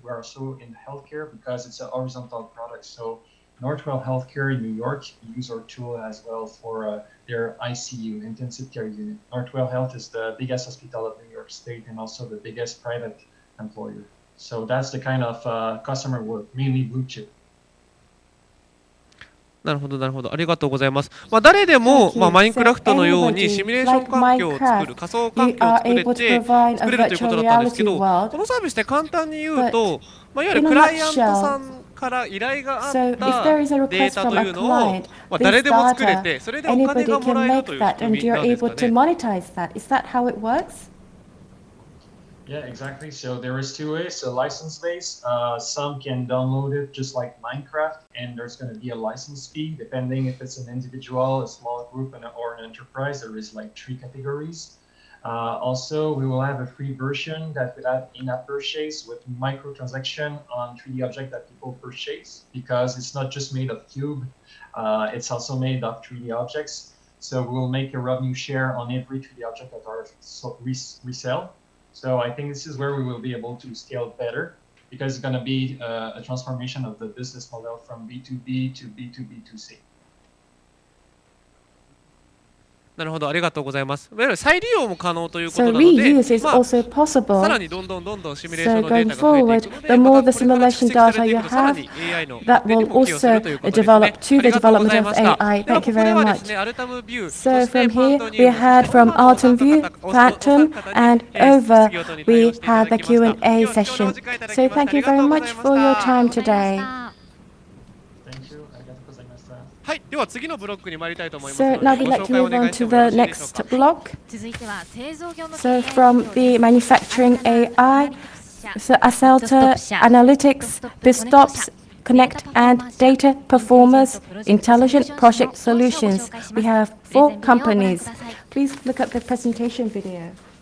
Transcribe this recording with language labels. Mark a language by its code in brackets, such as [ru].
[en] We're also in healthcare because it's a horizontal product. So Northwell Healthcare in New York use our tool as well for their ICU, intensive care unit. Northwell Health is the biggest hospital of New York State and also the biggest private employer. So that's the kind of customer work, mainly blue chip. [ja] なるほどなるほど、ありがとうございます。誰でも、マインクラフトのようにシミュレーション環境を作る、仮想環境を作れるということだったんですけど、このサービスで簡単に言うと、いわゆるクライアントさんから依頼があったデータというのを、誰でも作れて、それでお金がもらえるという仕組みなんですかね。 [en] Is that how it works? Yeah, exactly. So there is two ways. So license based, some can download it just like Minecraft, and there's going to be a license fee depending if it's an individual, a small group, or an enterprise. There is like 3 categories. Also, we will have a free version that will have in-app purchase with microtransaction on 3D object that people purchase, because it's not just made of cube, it's also made of 3D objects. So we'll make a revenue share on every 3D object that are resell. So I think this is where we will be able to scale better, because it's going to be a transformation of the business model from B2B to B2B2C. [ja] なるほど、ありがとうございます。いわゆる再利用も可能ということなので、さらにどんどんシミュレーションのデータが増えていくので、 [en] the more the simulation data you have, that will also develop to the development of AI. Thank you very much. So from here, we had from Alton View, Platinum, and over we had the Q&A session. So thank you very much for your time today. [ja] はい、では次のブロックに参りたいと思います。 [en] So now we'd like to move on to the next block. [ja] 続いては製造業の [en] So from the manufacturing AI, so Acelta, Analytics, BizStops, Connect, and Data Performers, Intelligent Project Solutions. We have 4 companies. Please look at the presentation video.